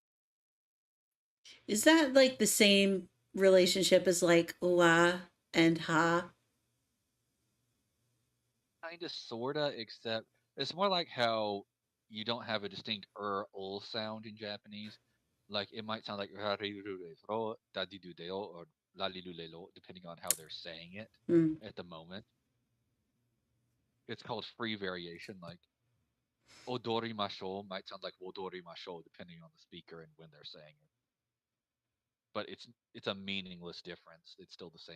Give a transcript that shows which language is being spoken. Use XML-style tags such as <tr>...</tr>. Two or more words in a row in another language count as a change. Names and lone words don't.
<en>Is that like the same relationship as like wa and ha? Kinda, sorta, except it's more like how you don't have a distinct ul sound in Japanese. Like it might sound like "rariru-re-ro," "dadidu-de-o," or "lalilu-le-lo," depending on how they're saying it Mm. at the moment. It's called free variation. Like "odorimasho" might sound like "wodorimasho" depending on the speaker and when they're saying it. But it's a meaningless difference. It's still the same</en>